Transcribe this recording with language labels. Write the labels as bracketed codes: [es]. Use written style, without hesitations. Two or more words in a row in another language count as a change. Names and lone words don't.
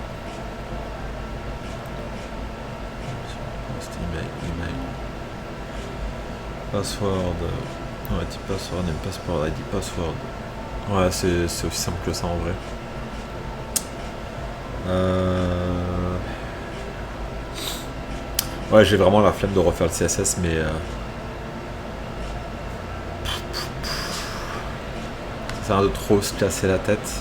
[en] Email. Password. Ouais, type password, name password, ID password. [fr] Ouais, c'est aussi simple que ça en vrai. Ouais, j'ai vraiment la flemme de refaire le CSS, mais ça sert à rien de trop se casser la tête.